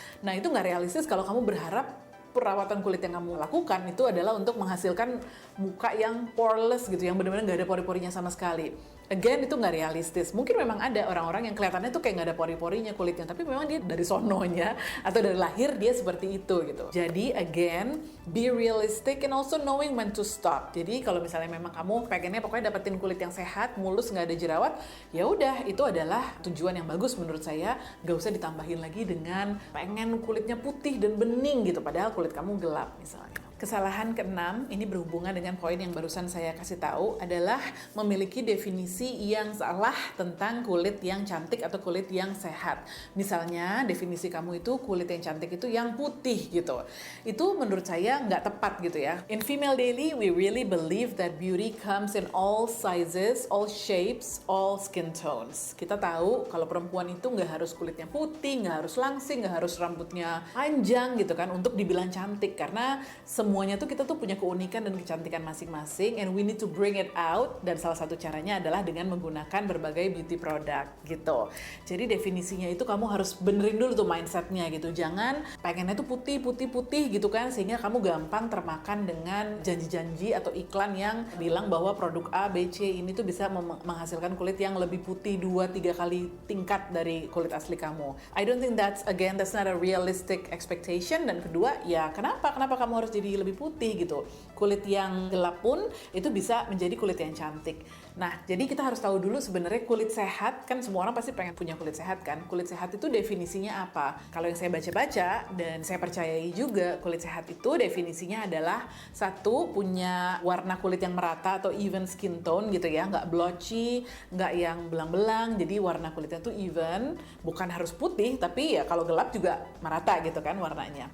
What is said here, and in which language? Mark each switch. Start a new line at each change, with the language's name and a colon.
Indonesian: Nah itu nggak realistis kalau kamu berharap perawatan kulit yang kamu lakukan itu adalah untuk menghasilkan muka yang poreless gitu, yang benar-benar nggak ada pori-porinya sama sekali. Again, itu nggak realistis. Mungkin memang ada orang-orang yang kelihatannya tuh kayak nggak ada pori-porinya kulitnya, tapi memang dia dari sononya atau dari lahir dia seperti itu gitu.
English: Jadi again, be realistic and also knowing when to stop.
Indonesian: Jadi kalau misalnya memang kamu pengennya pokoknya dapetin kulit yang sehat, mulus, nggak ada jerawat, ya udah itu adalah tujuan yang bagus menurut saya. Nggak usah ditambahin lagi dengan pengen kulitnya putih dan bening gitu, padahal kulit kamu gelap misalnya. Kesalahan keenam, ini berhubungan dengan poin yang barusan saya kasih tahu, adalah memiliki definisi yang salah tentang kulit yang cantik atau kulit yang sehat. Misalnya, definisi kamu itu kulit yang cantik itu yang putih gitu. Itu menurut saya nggak tepat gitu ya.
English: In Female Daily, we really believe that beauty comes in all sizes, all shapes, all skin tones.
Indonesian: Kita tahu kalau perempuan itu nggak harus kulitnya putih, nggak harus langsing, nggak harus rambutnya panjang gitu kan untuk dibilang cantik, karena semuanya tuh kita tuh punya keunikan dan kecantikan masing-masing,
English: and we need to bring it out,
Indonesian: dan salah satu caranya adalah dengan menggunakan berbagai beauty product gitu. Jadi definisinya itu kamu harus benerin dulu tuh mindsetnya gitu, jangan pengennya tuh putih gitu kan, sehingga kamu gampang termakan dengan janji-janji atau iklan yang bilang bahwa produk A, B, C ini tuh bisa menghasilkan kulit yang lebih putih 2-3 kali tingkat dari kulit asli kamu.
English: I don't think that's not a realistic expectation.
Indonesian: Dan kedua, ya kenapa kamu harus jadi lebih putih gitu. Kulit yang gelap pun itu bisa menjadi kulit yang cantik. Nah, jadi kita harus tahu dulu sebenarnya kulit sehat, kan semua orang pasti pengen punya kulit sehat kan. Kulit sehat itu definisinya apa? Kalau yang saya baca-baca dan saya percayai juga, kulit sehat itu definisinya adalah satu, punya warna kulit yang merata atau even skin tone gitu ya, nggak blotchy, nggak yang belang-belang, jadi warna kulitnya tuh even, bukan harus putih, tapi ya kalau gelap juga merata gitu kan warnanya.